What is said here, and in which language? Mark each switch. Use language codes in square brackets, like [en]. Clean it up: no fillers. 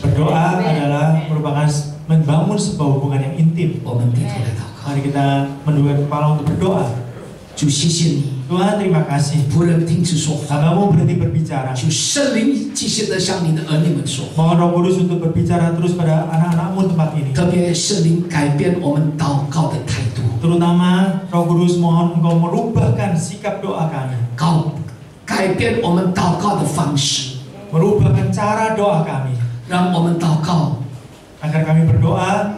[id] Berdoa adalah merupakan membangun sebuah hubungan yang intim. [zh] 我们低头来祷告。 [id] Mari kita menundukkan kepala untuk berdoa. [zh] 主，谢谢你， [id] Tuhan, terima kasih. [zh] 仆人停止说话， [id] Kamu berhenti berbicara. [zh] 求圣灵继续的向你的儿女们说话， [id] Mohon Roh Kudus untuk berbicara terus pada anak-anakmu tempat ini. [zh] 特别圣灵改变我们祷告的态度， [id] Terutama Roh Kudus mohon Engkau merubahkan sikap doa kami. [zh] 改变我们祷告的方式， [id] Merubahkan cara doa kami. [zh] 让我们祷告 [id] Agar kami berdoa